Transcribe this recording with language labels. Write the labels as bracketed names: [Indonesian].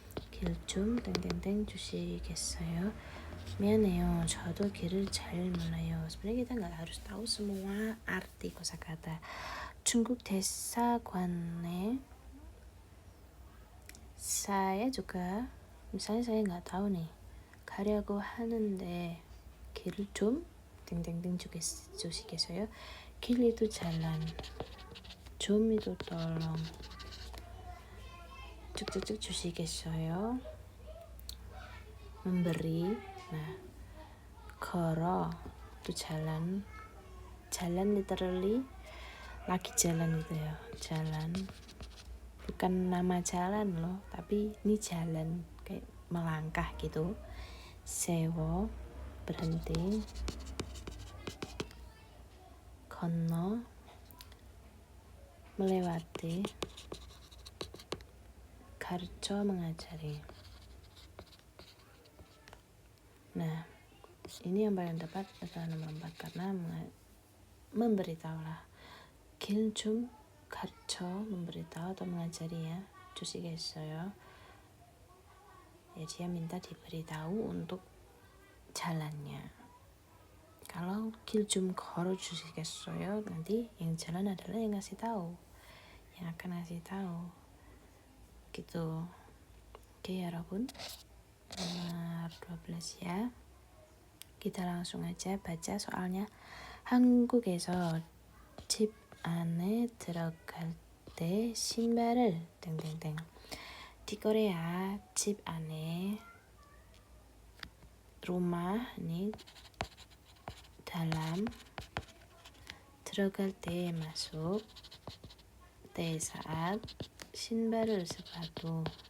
[Korean] 길 좀 땡땡땡 주시겠어요? 미안해요. 저도 길을 잘 몰라요. [Indonesian] Sebenarnya kita nggak harus tahu semua arti kosakata. [Korean] 중국 대사관에 [Indonesian] saya juga, misalnya saya nggak tahu nih, [Korean] 가려고 하는데 길을 좀 땡땡땡 주시겠어요? [Indonesian] 길 itu jalan, 좀 itu tolong, 쭉쭉쭉 주시겠어요? memberi. Nah, 걸어 itu jalan, jalan literally lagi jalan gitu ya, jalan bukan nama jalan loh, tapi ini jalan kayak melangkah gitu. 세워 berhenti, 건너 melewati, 가르쳐 mengajari. Nah, ini yang paling tepat adalah nomor 4 karena memberitahulah. 길 좀 가르쳐 memberitahu atau mengajari ya. [Korean] 주시겠어요? [Indonesian] Ya, dia minta diberitahu untuk jalannya. [Korean] Kalau 길 좀 걸어 주시겠어요? [Indonesian] Nanti yang jalan adalah yang ngasih tahu, yang akan ngasih tahu. Gitu. Oke, 여러분. Nomor 12 ya. Kita langsung aja baca soalnya. [Korean] 한국에서 집 안에 들어갈 때 신발을 땡땡땡. [Indonesian] Di Korea [Korean] 집 안에 [Indonesian] rumah ini dalam, ter어갈 때 masuk, 때 saat, 신발을 sepatu.